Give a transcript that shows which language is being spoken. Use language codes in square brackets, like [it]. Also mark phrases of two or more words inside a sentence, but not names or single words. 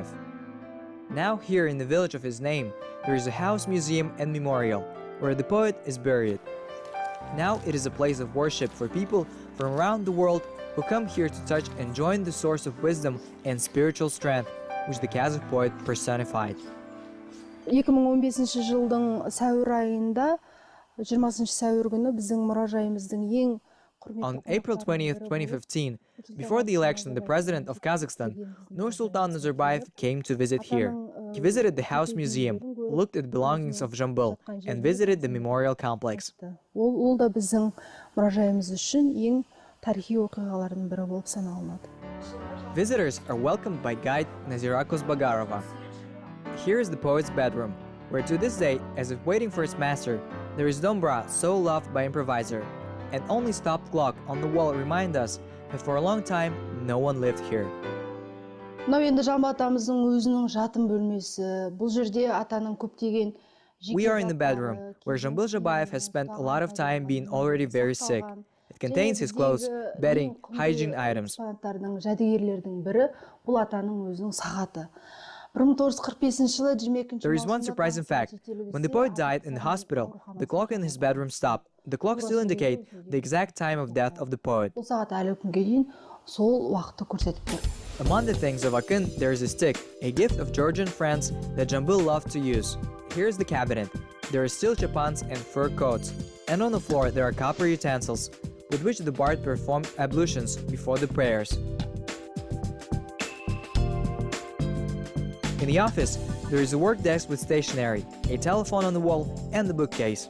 [en] Now here in the village of his name, there is a house, museum and memorial, where the poet is buried. Now it is a place of worship for people from around the world who come here to touch and join the source of wisdom and spiritual strength, which the Kazakh poet personified. [kk] 2015 жылдың сәуір айында 20 сәуір күні біздің мұражайымыздың ең [en] On April 20th, 2015, before the election, the president of Kazakhstan, Nursultan Nazarbayev, came to visit here. He visited the house museum, looked at belongings of Zhambyl, and visited the memorial complex. [kk] Ол да біздің мұражайымыз үшін ең тарихи оқиғалардың бірі болып саналады. [en] Visitors are welcomed by guide Nazira Kozbagarova. Here is the poet's bedroom, where to this day, as if waiting for its master, there is dombra so loved by improviser, and only stopped clock on the wall remind us that for a long time no one lived here. [kk] Мынау енді Жамбыл атамыздың өзінің жатын бөлмесі. Бұл жерде атаның көптеген [en] We are in the bedroom, where Zhambyl Zhabayev has spent a lot of time being already very sick. It contains his clothes, bedding, hygiene items. [kk] Жәдігерлердің бірі бұл атаның өзінің сағаты. 1945 жылы 22 [en] There is one surprising fact. When the poet died in the hospital, the clock in his bedroom stopped. The clock still indicates the exact time of death of the poet. [kk] Бұл сағат әлі күнге дейін сол уақытты көрсетіп тұр. [en] Among the things of Akın, there is a stick, a gift of Georgian friends that Zhambyl loved to use. Here's the cabinet. There are steel chapans and fur coats. And on the floor there are copper utensils, with which the bard performed ablutions before the prayers. In the office, there is a work desk with stationery, a telephone on the wall, and the bookcase.